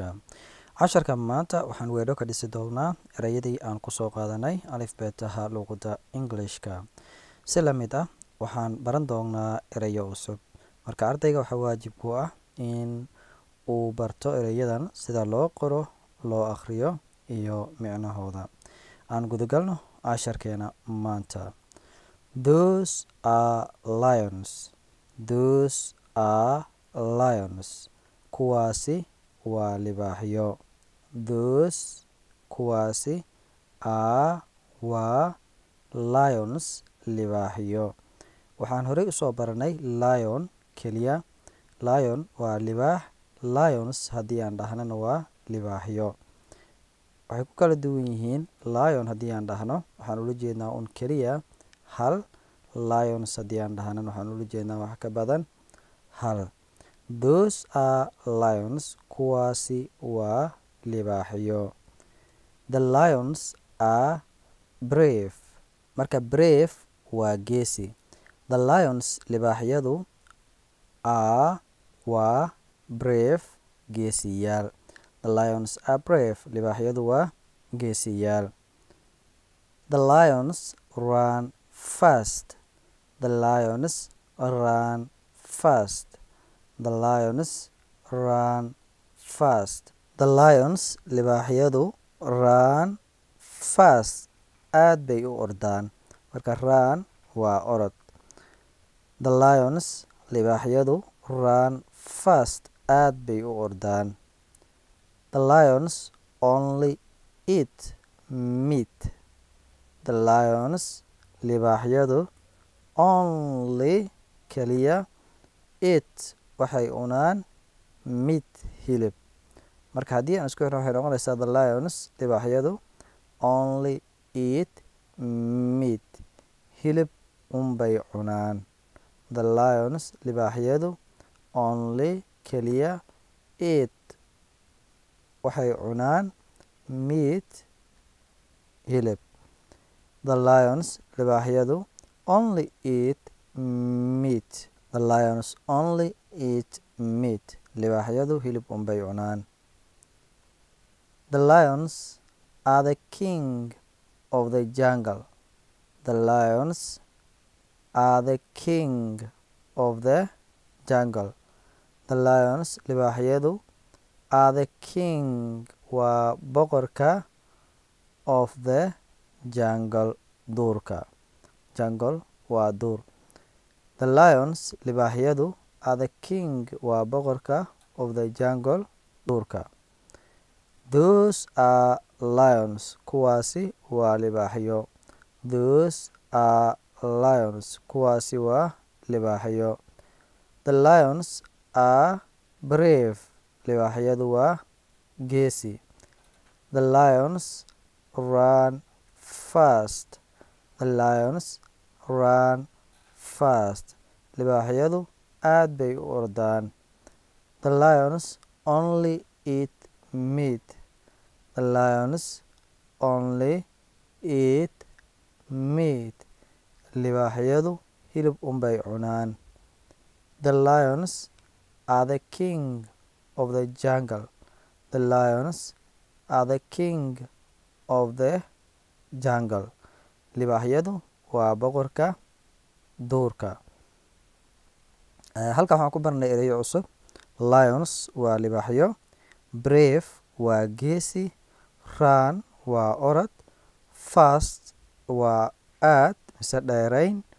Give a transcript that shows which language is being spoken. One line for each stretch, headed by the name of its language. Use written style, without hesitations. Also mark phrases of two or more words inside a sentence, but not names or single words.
Somali: Casharka maanta waxaan weedho ka dhisi doonaa erayadii aan kusoo qaadanay alifbeetaha luqadda Englishka. Si la mid ah waxaan baran doonaa erayo cusub. Marka ardayga waxaa waajib ku ah in uu barto erayadan sida loo qoro, loo akhriyo iyo micnahooda. Aan gudagalno casharkeena maanta.
English: Those are lions. Those are lions.
Somali: Kuwaasi waa libaaxyo.
English: Those kuwaasi are waa lions libaaxyo.
Somali: Waxaan horey usoo baranay lion keliya. Lion waa libaax. Lions haddii aan dhahnana waa libaaxyo. Waxay ku kala duwan yihiin. Lion haddii aan dhahno waxaan ula jeednaa un keliya hal. Lions haddii aan dhahanan waxaan ula jeednaa wax ka badan hal.
English: Those are lions.
Somali: Kuwaasi waa libaaxyo.
English: The lions are brave.
Somali: Marka brave waa geesi.
English: The lions libaaxyadu are waa brave geesiyaal. The lions are brave.
Somali: Libaaxyadu waa geesiyaal.
English: The lions run fast. The lions run fast. The lions run fast. The lions libaaxyadu run fast.
Somali: Aad bay u ordaan. Marka run waa orod.
English: The lions libaaxyadu run fast.
Somali: Aad bay u ordaan.
English: The lions only eat meat. The lions libaaxyadu only keliya eat
Somali: waxay cunaan
English: meat hilib.
Somali: Marka haddii aan isku xirno waxay noqonaysaa
English: the lions
Somali: libaaxyadu
English: only eat meat.
Somali: Hilib unbay cunaan.
English: The lions libaaxyadu only keliya eat
Somali: waxay cunaan
English: meat hilib. The lions libaaxyadu only eat meat. The lions only eat meat.
Somali: Libaaxyadu hilib unbay cunaan.
English: The lions are the king of the jungle. The lions are the king of the jungle. The lions libaaxyadu are the king
Somali: waa boqorka
English: of the jungle duurka.
Somali: Jungle waa duur.
English: The lions libaaxyadu are the king
Somali: waa boqorka
English: of the jungle duurka. Those are lions.
Somali: Kuwaasi waa libaaxyo.
English: Those are lions.
Somali: Kuwaasi waa libaaxyo.
English: The lions are brave.
Somali: Libaaxyadu waa geesi.
English: The lions run fast. The lions run fast.
Somali: Libaaxyadu aad bay u ordaan.
English: The lions only eat meat. The lions only eat meat.
Somali: Libaaxyadu hilib unbay cunaan.
English: The lions are the king of the jungle. The lions are the king of the jungle.
Somali: Libaaxyadu waa boqorka duurka. Halkan waxaan ku barnay erayo cusub. Lions waa libaaxyo. Brave waa geesi. Run waa orod. Fast waa aad mise dheerayn.